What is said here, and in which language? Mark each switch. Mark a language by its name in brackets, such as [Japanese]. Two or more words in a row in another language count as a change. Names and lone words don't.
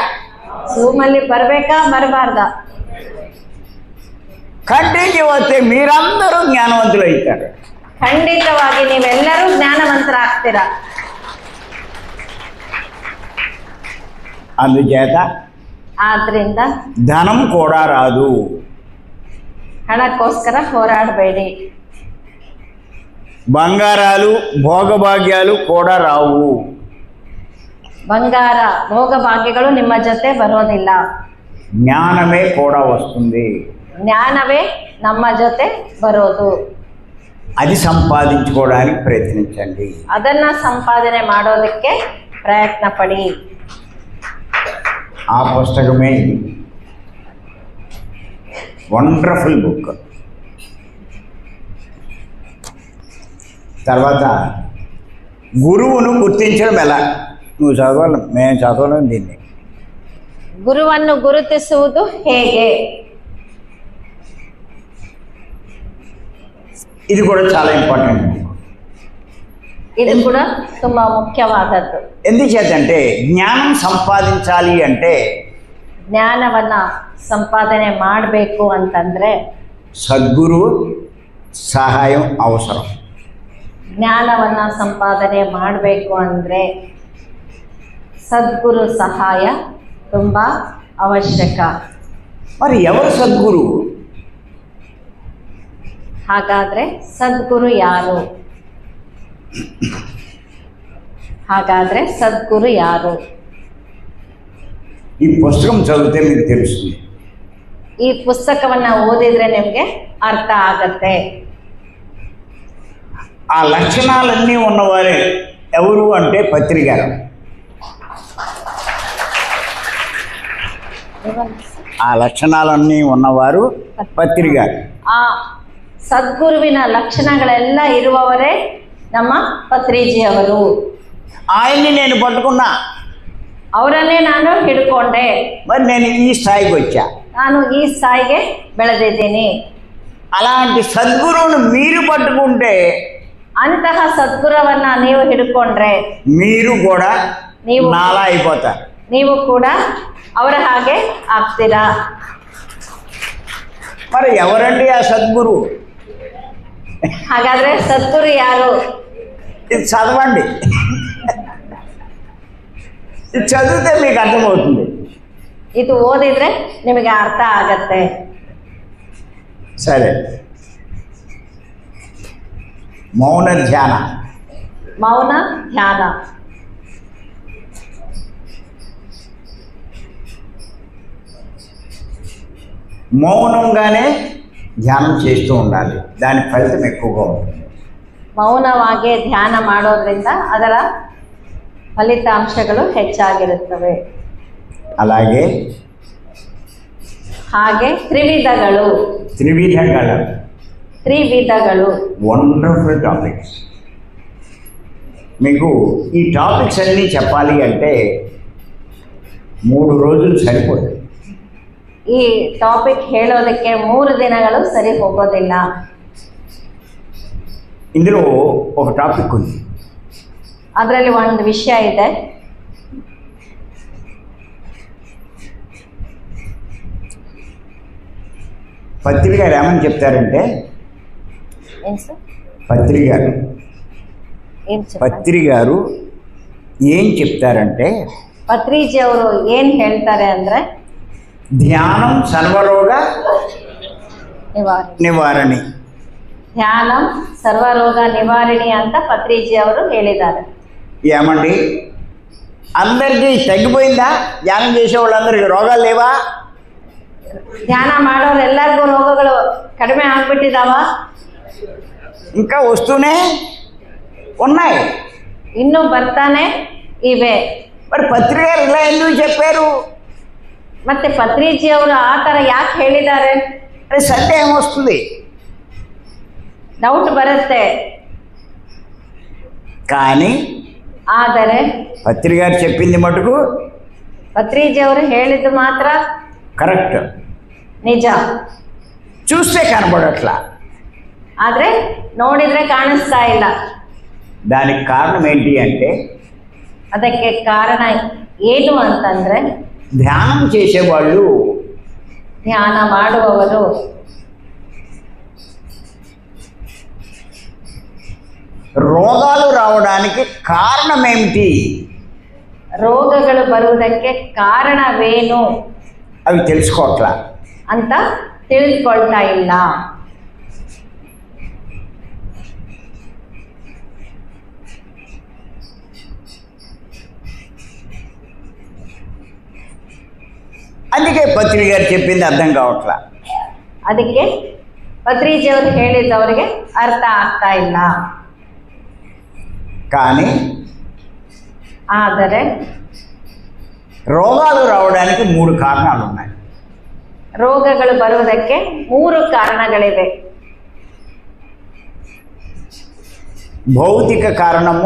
[Kannada] ಜೂಮಲ್ಲಿ ಬರ್ಬೇಕಾ ಬರಬಾರ್ದಾ? [Telugu] కంటికి వస్తే మీరందరూ జ్ఞానవంతులు అవుతారు. [Kannada] ಖಂಡಿತವಾಗಿ ನೀವೆಲ್ಲರೂ ಜ್ಞಾನವಂತರಾಗ್ತೀರಾ. [Telugu] అందుచేత [Kannada] ಆದ್ರಿಂದ [Telugu] ధనం కూడా రాదు. [Kannada] ಹಣಕ್ಕೋಸ್ಕರ ಹೋರಾಡಬೇಡಿ. [Telugu] బంగారాలు భోగభాగ్యాలు కూడా రావు. [Kannada] ಬಂಗಾರ ಭೋಗಭಾಗ್ಯಗಳು ನಿಮ್ಮ ಜೊತೆ ಬರೋದಿಲ್ಲ. [Telugu] జ్ఞానమే కూడా వస్తుంది. [Kannada] ಜ್ಞಾನವೇ ನಮ್ಮ ಜೊತೆ ಬರೋದು. [Telugu] అది సంపాదించుకోవడానికి ప్రయత్నించండి. [Kannada] ಅದನ್ನ ಸಂಪಾದನೆ ಮಾಡೋದಕ್ಕೆ ಪ್ರಯತ್ನ ಪಡಿ. [Telugu] ఆ పుస్తకమే ఇది. [English] wonderful book. [Telugu] తర్వాత గురువును గుర్తించడం ఎలా? నువ్వు చదవాలి, మేము చదవలేం దీన్ని. [Kannada] ಗುರುವನ್ನು ಗುರುತಿಸುವುದು ಹೇಗೆ? [Telugu] ఇది కూడా చాలా ఇంపార్టెంట్. [Kannada] ಇದು ಕೂಡ ತುಂಬಾ ಮುಖ್ಯವಾದದ್ದು. [Telugu] ఎందుచేతంటే జ్ఞానం సంపాదించాలి అంటే [Kannada] ಜ್ಞಾನವನ್ನ ಸಂಪಾದನೆ ಮಾಡಬೇಕು ಅಂತಂದ್ರೆ [Telugu] సద్గురు సహాయం అవసరం. [Kannada] ಜ್ಞಾನವನ್ನ ಸಂಪಾದನೆ ಮಾಡಬೇಕು ಅಂದ್ರೆ ಸದ್ಗುರು ಸಹಾಯ ತುಂಬಾ ಅವಶ್ಯಕ. [Telugu] మరి ఎవరు సద్గురు? [Kannada] ಹಾಗಾದ್ರೆ ಸದ್ಗುರು ಯಾರು? ಹಾಗಾದ್ರೆ ಸದ್ಗುರು ಯಾರು? [Telugu] ఈ పుస్తకం చదివితే మీకు తెలుస్తుంది. [Kannada] ಈ ಪುಸ್ತಕವನ್ನ ಓದಿದ್ರೆ ನಿಮ್ಗೆ ಅರ್ಥ ಆಗತ್ತೆ. [Telugu] ఆ లక్షణాలన్నీ ఉన్నవారే ఎవరు అంటే పత్రి గారు. ఆ లక్షణాలన్నీ ఉన్నవారు పత్రి గారు. [Kannada] ಆ ಸದ್ಗುರುವಿನ ಲಕ್ಷಣಗಳೆಲ್ಲ ಇರುವವರೇ ನಮ್ಮ ಪತ್ರಿಜಿಯವರು. [Telugu] ఆయన్ని నేను పట్టుకున్నా, [Kannada] ಅವರನ್ನೇ ನಾನು ಹಿಡ್ಕೊಂಡೆ. [Telugu] మరి నేను ఈ స్థాయికి వచ్చా. [Kannada] ನಾನು ಈ ಸ್ಥಾಯಿಗೆ ಬೆಳೆದಿದ್ದೀನಿ. [Telugu] అలాంటి సద్గురువును మీరు పట్టుకుంటే [Kannada] ಅಂತಹ ಸದ್ಗುರುವನ್ನ ನೀವು ಹಿಡ್ಕೊಂಡ್ರೆ [Telugu] మీరు కూడా [Kannada] ನೀವು- [Telugu] నాలా అయిపోతారు. [Kannada] ನೀವು ಕೂಡ ಅವರ ಹಾಗೆ ಆಗ್ತೀರಾ. [Telugu] మరి ఎవరండి ఆ సద్గురు? [Kannada] ಹಾಗಾದ್ರೆ ಸದ್ಗುರು ಯಾರು? [Telugu] ఇది చదవండి. ఇది చదివితే మీకు అర్థమవుతుంది. [Kannada] ಇದು ಓದಿದ್ರೆ ನಿಮಗೆ ಅರ್ಥ ಆಗತ್ತೆ. [Telugu] సరే, మౌన ధ్యాన. [Kannada] ಮೌನ ಧ್ಯಾನ. [Telugu] మౌనంగానే ధ్యానం చేస్తూ ఉండాలి. దాని ఫలితం ఎక్కువగా ఉంటుంది. [Kannada] ಮೌನವಾಗಿ ಧ್ಯಾನ ಮಾಡೋದ್ರಿಂದ ಅದರ ಫಲಿತಾಂಶಗಳು ಹೆಚ್ಚಾಗಿರುತ್ತವೆ. [Telugu] అలాగే [Kannada] ಹಾಗೆ ತ್ರಿವಿಧಗಳು. ತ್ರಿವಿಧಗಳು [English] wonderful topics. [Telugu] మీకు ఈ టాపిక్స్ అన్నీ చెప్పాలి అంటే 3 రోజులు సరిపోదు. [Kannada] ಈ ಟಾಪಿಕ್ ಹೇಳೋದಕ್ಕೆ 3 ದಿನಗಳು ಸರಿ ಹೋಗೋದಿಲ್ಲ. [Telugu] ఇందులో ఒక టాపిక్ ఉంది. [Kannada] ಅದರಲ್ಲಿ ಒಂದು ವಿಷಯ ಇದೆ. [Telugu] పత్రి గారు ఏమని చెప్తారంటే, [Kannada] ಏನು ಸರ್? [Telugu] పత్రి గారు [Kannada] ಏನು ಸರ್? [Telugu] పత్రి గారు ఏం చెప్తారంటే, [Kannada] ಪತ್ರಿಜಿ ಅವರು ಏನು ಹೇಳ್ತಾರೆ ಅಂದರೆ [Telugu] ధ్యానం సర్వరోగ నివారణి. [Kannada] ಧ್ಯಾನ ಸರ್ವರೋಗ ನಿವಾರಣಿ ಅಂತ ಪತ್ರಿಜಿ ಅವರು ಹೇಳಿದ್ದಾರೆ. [Telugu] ఏమండి అందరికీ తగ్గిపోయిందా? ధ్యానం చేసే వాళ్ళందరికీ రోగాలు లేవా? [Kannada] ಧ್ಯಾನ ಮಾಡೋರು ಎಲ್ಲರಿಗೂ ರೋಗಗಳು ಕಡಿಮೆ ಆಗ್ಬಿಟ್ಟಿದಾವ? [Telugu] ఇంకా వస్తూనే ఉన్నాయి. [Kannada] ಇನ್ನೂ ಬರ್ತಾನೆ ಇವೆ. [Telugu] మరి పత్రికలు ఇలా ఎందుకు చెప్పారు? [Kannada] ಮತ್ತೆ ಪತ್ರಿಜಿ ಅವರು ಆ ಥರ ಯಾಕೆ ಹೇಳಿದ್ದಾರೆ? [Telugu] అది సందేహం వస్తుంది. [Kannada] ಡೌಟ್ ಬರುತ್ತೆ. [Telugu] కానీ [Kannada] ಆದರೆ [Telugu] పత్రిక గారు చెప్పింది మటుకు [Kannada] ಪತ್ರಿಜಿ ಅವರು ಹೇಳಿದ್ದು ಮಾತ್ರ [Telugu] కరెక్ట్. [Kannada] ನಿಜ. [Telugu] చూస్తే కనబడట్లా. [Kannada] ಆದರೆ ನೋಡಿದ್ರೆ ಕಾಣಿಸ್ತಾ ಇಲ್ಲ. [Telugu] దానికి కారణం ఏంటి అంటే [Kannada] ಅದಕ್ಕೆ ಕಾರಣ ಏನು ಅಂತಂದ್ರೆ [Telugu] ధ్యానం చేసేవాళ్ళు [Kannada] ಧ್ಯಾನ ಮಾಡುವವರು [Telugu] రోగాలు రావడానికి కారణం ఏమిటి, [Kannada] ರೋಗಗಳು ಬರುವುದಕ್ಕೆ ಕಾರಣವೇನು [Telugu] అవి తెలుసుకోవట్లా. [Kannada] ಅಂತ ತಿಳಿದುಕೊಳ್ತಾ ಇಲ್ಲ. [Telugu] అందుకే పత్రిక గారు చెప్పింది అర్థం కావట్లా. [Kannada] ಅದಕ್ಕೆ ಪತ್ರಿಜಿ ಅವರು ಹೇಳಿದ್ದವರಿಗೆ ಅರ್ಥ ಆಗ್ತಾ ಇಲ್ಲ. [Telugu] కానీ [Kannada] ಆದರೆ [Telugu] రోగాలు రావడానికి 3 కారణాలు ఉన్నాయి. [Kannada] ರೋಗಗಳು ಬರುವುದಕ್ಕೆ 3 ಕಾರಣಗಳಿವೆ. [Telugu] భౌతిక కారణము,